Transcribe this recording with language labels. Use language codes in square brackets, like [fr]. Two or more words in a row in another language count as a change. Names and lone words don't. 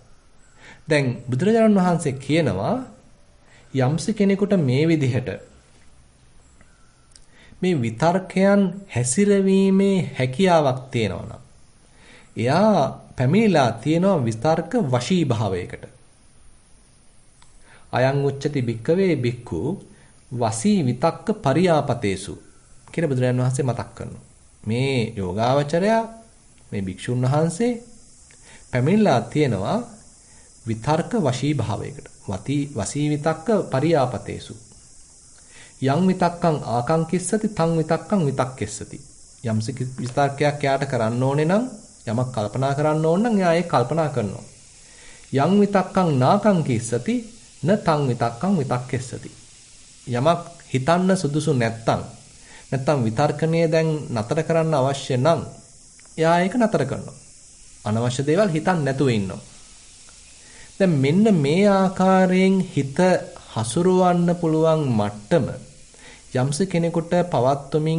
[si] දැන් බුදුරජාණන් වහන්සේ කියනවා යම්සි කෙනෙකුට මේ විදිහට මේ විතර්කයන් හැසිරවීමේ හැකියාවක් තියෙනවා නම් එයා පැමිණිලා තියෙනවා විතර්ක වශී භාවයකට. [pi] අයං උච්චති භික්කවේ භික්ඛු වසී විතක්ක පරියාපතේසු [si] කියලා බුදුරජාණන් වහන්සේ මතක් කරනවා. මේ යෝගාවචරයා මේ භික්ෂුන් වහන්සේ පැමිණලා තියෙනවා විතර්ක වශී භාවයකට. [pi] වසී විතක්ක පරියාපතේසු. යං විතක්කං ආකංකිස්සති තං විතක්කං විතක්කෙස්සති. [si] යම්ස විතර්කයක් යාට කරන්න ඕනේ නම් යමක් කල්පනා කරන්න ඕන නම් එයා ඒක කල්පනා කරනවා. [pi] යං විතක්කං නාකංකිස්සති න තං විතක්කං විතක්කෙස්සති. [si] යමක් හිතන්න සුදුසු නැත්තම් විතර්කණය දැන් නතර කරන්න අවශ්‍ය නම් එයා ඒක නතර කරනවා. අනවශ්‍ය දේවල් හිතන්න නැතුව ඉන්නවා. දැන් මෙන්න මේ ආකාරයෙන් හිත හසුරවන්න පුළුවන් මට්ටම යම්ස කෙනෙකුට පවත්වමින්